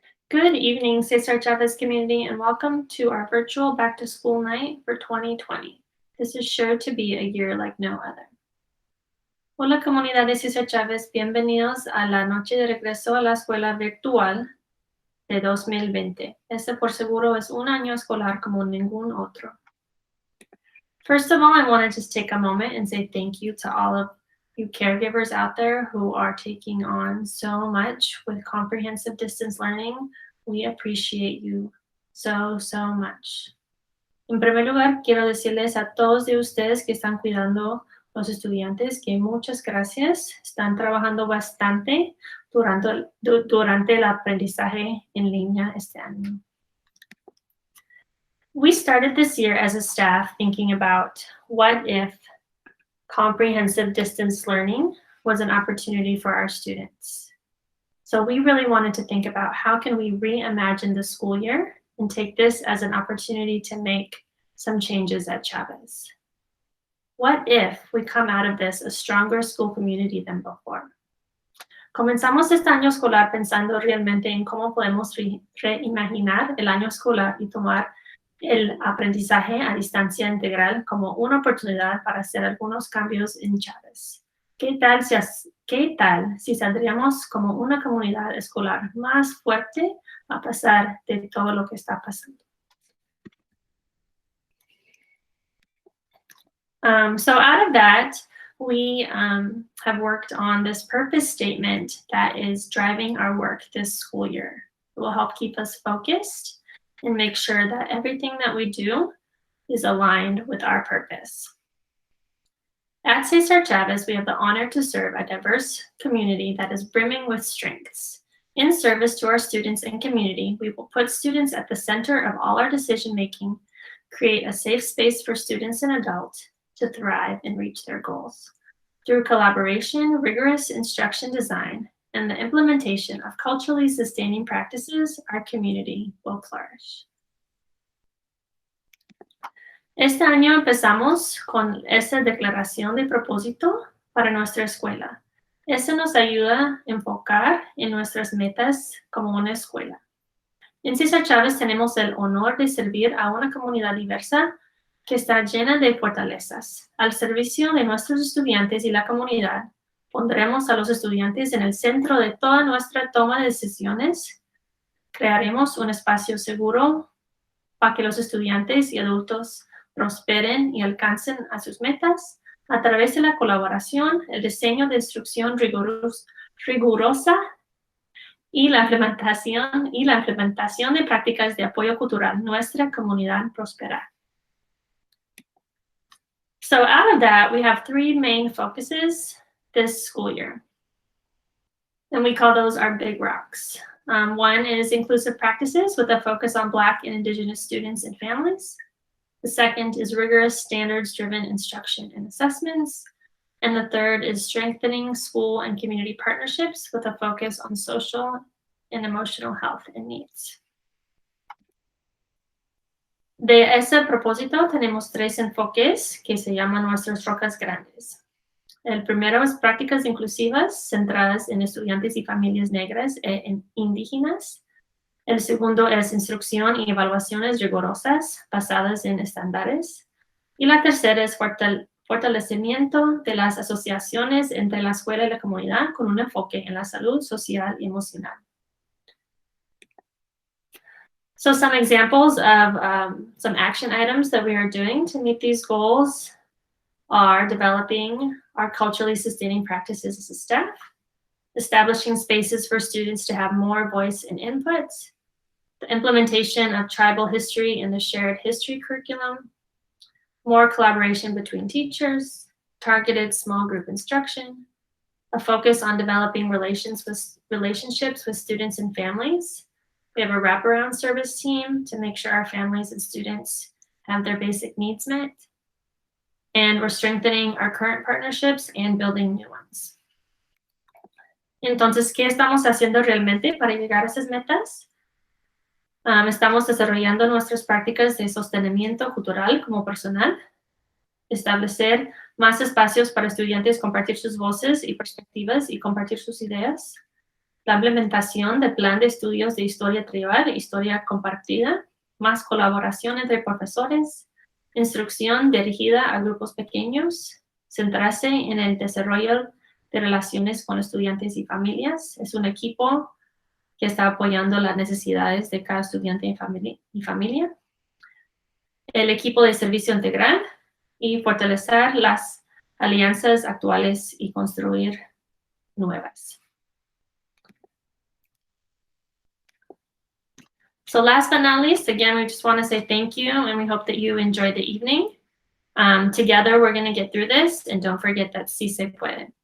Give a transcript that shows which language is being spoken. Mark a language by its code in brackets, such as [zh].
[en] Good evening, César Chávez community, and welcome to our virtual back-to-school night for 2020. This is sure to be a year like no other. [es] Hola, comunidad de César Chávez. Bienvenidos a la noche de regreso a la escuela virtual de 2020. Este por seguro es un año escolar como ningún otro. [en] First of all, I want to just take a moment and say thank you to all of you caregivers out there who are taking on so much with comprehensive distance learning. We appreciate you so much. [es] En primer lugar, quiero decirles a todos de ustedes que están cuidando los estudiantes que muchas gracias. Están trabajando bastante durante el aprendizaje en línea este año. [en] We started this year as a staff thinking about what if comprehensive distance learning was an opportunity for our students. So we really wanted to think about how can we reimagine the school year and take this as an opportunity to make some changes at Chavez. What if we come out of this a stronger school community than before? [es] Comenzamos este año escolar pensando realmente en cómo podemos reimaginar el año escolar y tomar el aprendizaje a distancia integral como una oportunidad para hacer algunos cambios en Chavez. ¿Qué tal si saldríamos como una comunidad escolar más fuerte a pesar de todo lo que está pasando? [en] So out of that, we have worked on this purpose statement that is driving our work this school year. It will help keep us focused and make sure that everything that we do is aligned with our purpose. At César Chávez, we have the honor to serve a diverse community that is brimming with strengths. In service to our students and community, we will put students at the center of all our decision-making, create a safe space for students and adults to thrive and reach their goals. Through collaboration, rigorous instruction design, and the implementation of culturally sustaining practices, our community will flourish. [es] Este año empezamos con esa declaración de propósito para nuestra escuela. Eso nos ayuda a enfocar en nuestras metas como una escuela. En César Chávez tenemos el honor de servir a una comunidad diversa que está llena de fortalezas. Al servicio de nuestros estudiantes y la comunidad, pondremos a los estudiantes en el centro de toda nuestra toma de decisiones. Crearemos un espacio seguro para que los estudiantes y adultos prosperen y alcancen a sus metas a través de la colaboración, el diseño de instrucción rigurosa y la implementación de prácticas de apoyo cultural. Nuestra comunidad prospera. [en] So out of that, we have three main focuses this school year. And we call those our big rocks. One is inclusive practices with a focus on Black and Indigenous students and families. The second is rigorous standards-driven instruction and assessments. And the third is strengthening school and community partnerships with a focus on social and emotional health and needs. [es] De ese propósito tenemos tres enfoques que se llaman nuestras rocas grandes. El primero es prácticas inclusivas centradas en estudiantes y familias negras e indígenas. El segundo es instrucción y evaluaciones rigurosas basadas en estándares. Y la tercera es fortalecimiento de las asociaciones entre la escuela y la comunidad con un enfoque en la salud social y emocional. [en] So some examples of some action items that we are doing to meet these goals are developing our culturally sustaining practices as a staff, establishing spaces for students to have more voice and input, the implementation of tribal history in the shared history curriculum, more collaboration between teachers, targeted small group instruction, a focus on developing relationships with students and families. We have a wraparound service team to make sure our families and students have their basic needs met. And we're strengthening our current partnerships and building new ones. [es] Entonces, ¿qué estamos haciendo realmente para llegar a esas metas? Estamos desarrollando nuestras prácticas de sostenimiento cultural como personal, establecer más espacios para estudiantes compartir sus voces y perspectivas y compartir sus ideas, la implementación del plan de estudios de historia tribal e historia compartida, más colaboración entre profesores, instrucción dirigida a grupos pequeños, centrarse en el desarrollo de relaciones con estudiantes y familias. Es un equipo que está apoyando las necesidades de cada estudiante y familia. El equipo de servicio integral y fortalecer las alianzas actuales y construir nuevas. [en] So last but not least, again, we just want to say thank you, and we hope that you enjoyed the evening. Together, we're going to get through this, and don't forget that [es] sí se puede.